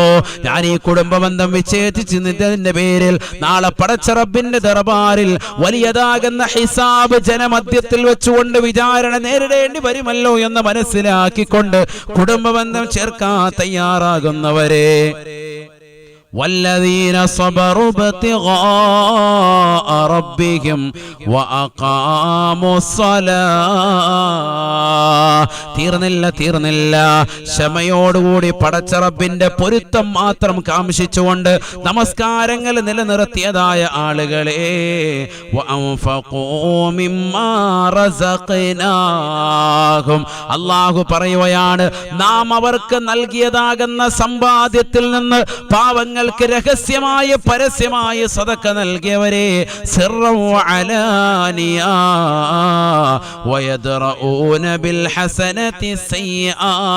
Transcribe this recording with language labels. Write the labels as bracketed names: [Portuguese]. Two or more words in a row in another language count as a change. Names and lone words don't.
[Malayalam] ഞാൻ ഈ കുടുംബബന്ധം വിച്ഛേദിച്ചതിന്റെ പേരിൽ നാളെ പടച്ച റബ്ബിന്റെ ദർബാറിൽ വലിയതാകുന്ന ഹിസാബ് ജനമധ്യത്തിൽ വെച്ചുകൊണ്ട് വിചാരണ നേരിടേണ്ടി വരുമല്ലോ എന്ന് മനസ്സിലാക്കിക്കൊണ്ട് കുടുംബബന്ധം ചേർക്കാൻ തയ്യാറാകുന്നവരെ, [Arabic] والذين صبروا ابتغاء ربهم وأقاموا الصلاة. [Malayalam] തീർന്നില്ല. ക്ഷമയോടുകൂടി പടച്ച റബ്ബിന്റെ പൊരുത്തം മാത്രം കാംക്ഷിച്ചുകൊണ്ട് നമസ്കാരങ്ങൾ നിലനിർത്തിയതായ ആളുകളെ അല്ലാഹു പറയുകയാണ്, നാം അവർക്ക് നൽകിയതാകുന്ന സമ്പാദ്യത്തിൽ നിന്ന് പാവങ്ങൾക്ക് രഹസ്യമായ പരസ്യമായ സദഖ നൽകിയവരെ [Arabic] سرا وعلانية ويدرءون بالحسنة السيئة.